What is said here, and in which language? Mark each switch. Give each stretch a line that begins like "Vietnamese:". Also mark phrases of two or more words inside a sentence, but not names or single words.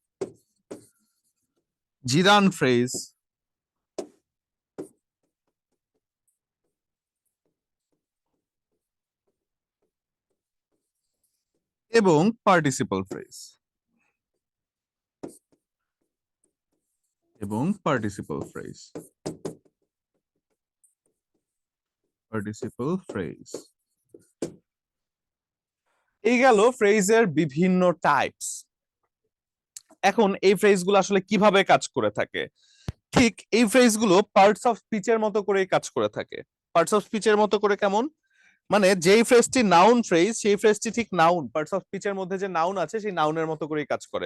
English: gerund phrase, এবং participle phrase, এবং participle phrase, participle phrase।
Bangla: এই গেল ফ্রেজের বিভিন্ন টাইপস। এখন এই ফ্রেজগুলো আসলে কিভাবে কাজ করে থাকে? ঠিক এই ফ্রেজগুলো
English: parts of speech
Bangla: মতো করেই কাজ করে থাকে।
English: parts of speech
Bangla: মতো করে কেমন? মানে যেই ফ্রেজটি
English: noun phrase,
Bangla: সেই ফ্রেজটি ঠিক নাউন,
English: parts of speech
Bangla: মধ্যে যে নাউন আছে সেই নাউনের মতো করেই কাজ করে।